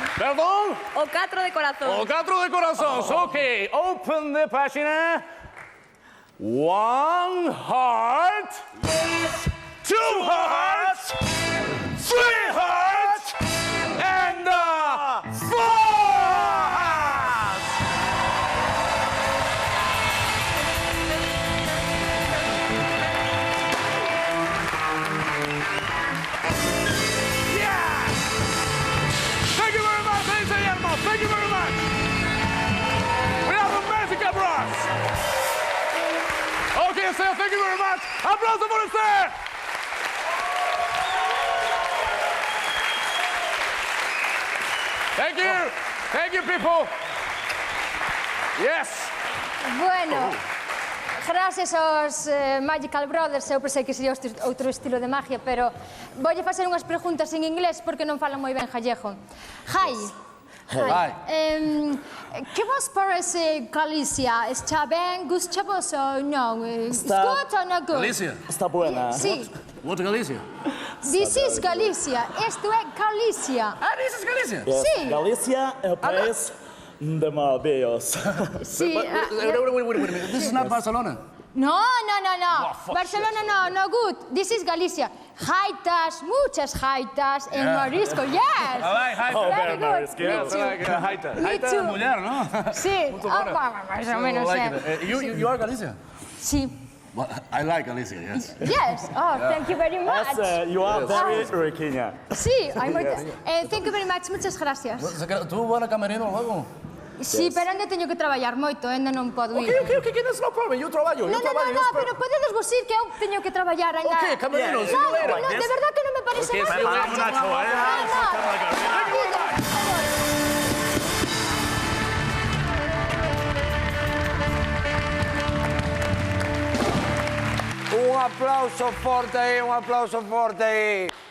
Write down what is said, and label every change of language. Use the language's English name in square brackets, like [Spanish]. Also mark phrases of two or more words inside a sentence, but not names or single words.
[Galician] Perdón? O 4 de corazón. O 4 de corazón. [English] Okay, open the página. 1 heart. 2 hearts. 3 hearts. And 4 hearts. Thank you very much. We are the Magical Bros. Okay, Esther, thank you very much. [Spanish] Aplauso por Esther. [English] Thank you, people. Yes! [Galician] Bueno, gracias aos Magical Brothers, eu pensei que sería outro estilo de magia, pero voulle facer unhas preguntas en inglés porque non falan moi ben gallego. Hi. Que vos parece Galicia? Está ben? Gustavos ou non? Está good ou [English] not good? [Galician] Galicia? [Spanish] Está buena. Sí. [English] What Galicia? This is Galicia. [Galician] Isto é Galicia. [English] Ah, this is Galicia? [Spanish] Sí. [Galician] Galicia é o país de maravilhas. Sí. [English] Wait. This is not Barcelona. No. Barcelona no good. This is Galicia. [Spanish] Jaitas, muchas jaitas en marisco, [English] yes. I like Jaita. Very good. Yes, I like Jaita. Me Jaita too. [Spanish] es mujer, ¿no? Sí, más o menos, [English] You are Galicia? [Spanish] Sí. [English] Well, I like Galicia, yes. Yes. Oh, thank you very much. You are very riquiña. [Galician] Sí, hay moitas. [English] Thank you very much, [Spanish] muchas gracias. ¿Tú vas a camerino luego? Sí, [Galician] pero ainda teño que traballar moito, ainda non podo ir. [English] Okay, that's no problem. [Spanish] Yo trabalho. [Galician] No, pero podedes vos ir que eu teño que traballar ainda. [Spanish] Okay, camerino. [Galician] No, de verdad que non me parece mal. Un aplauso forte aí, un aplauso forte aí.